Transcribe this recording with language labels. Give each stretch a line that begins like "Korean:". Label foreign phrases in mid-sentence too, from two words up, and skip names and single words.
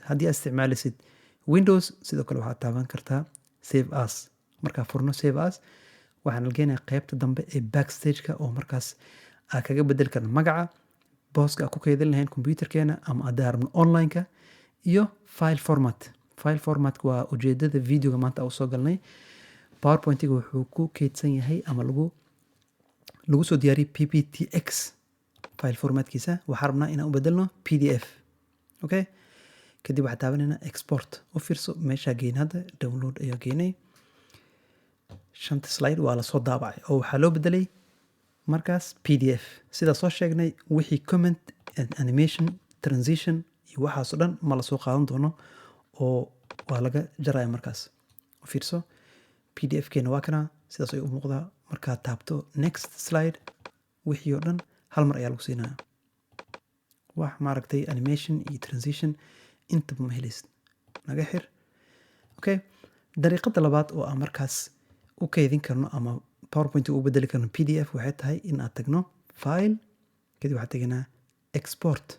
Somali: Haddii aad isticmaalisid Windows sidoo kale waxaad taaban kartaa
English: save as.
Somali: Markaa furno
English: save as,
Somali: waxaan algeenayaa qaybta dambe ee backstage-ka oo markaas aad kaga bedeli karno magaca, booska aad ku kaydin lahayn computerkeena ama aad daarno online-ka iyo
English: file format. File format-ka
Somali: waa ujeedada videoga maanta u soo galnay. PowerPoint-ga wuxuu ku kaydsan yahay ama lagu soo diyaariyey PPTX
English: file formatkiisa.
Somali: Waxaan rabnaa inaan u bedelno PDF. Okay, kadib waxaan taabanaynaa export. U fiirso meeshaa geyn hadda download ayaa geynay. 5 slide waa la soo daabacay oo waxaa loo bedelay markaas PDF. Sida soo sheegnay wixii comment, animation, transition iyo waxaas oo dhan ma la soo qaadan doono oo waa laga jaraya markaas. U fiirso PDF-keena waa kana sidaas ay u muuqdaa. Markaad taabto
English: next slide,
Somali: wixii oo dhan hal mar ayaa lagu siinayaa. wax maaragtay animation iyo transition intaba ma helaysid. Naga xir. Okay, dariiqada labaad oo aan markaas u kaydin karno ama PowerPoint ugu bedeli karno PDF waxay tahay in aad tagno file, kadib waxaad teginaa export.